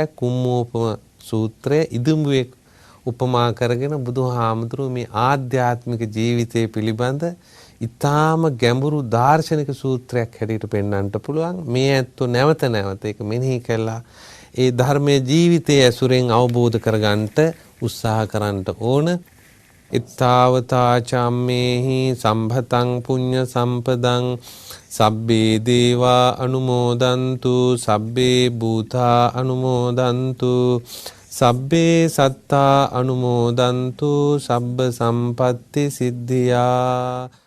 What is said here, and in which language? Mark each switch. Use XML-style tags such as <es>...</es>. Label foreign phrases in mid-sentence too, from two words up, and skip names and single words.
<si>කුම්මෝපම සූත්‍රය ඉදුඹුවේ උපමා කරගෙන බුදුහාමුදුරුවෝ මේ ආධ්‍යාත්මික ජීවිතය පිළිබඳ ඊටාම ගැඹුරු දාර්ශනික සූත්‍රයක් හැටියට පෙන්වන්නට පුළුවන්. මේ ඇත්තෝ නැවත නැවත ඒක මෙනෙහි කළා ඒ ධර්මයේ ජීවිතයේ ඇසුරෙන් අවබෝධ කරගන්නට උත්සාහ කරන්නට ඕන.</si> <pi>ඉත්තාවතා චම්මේහි සම්භතං පුඤ්ඤ සම්පදං සබ්බේ දේවා අනුමෝදන්තු සබ්බේ භූතා අනුමෝදන්තු සබ්බේ සත්තා අනුමෝදන්තු සබ්බ සම්පatti සිද්ධියා</pi>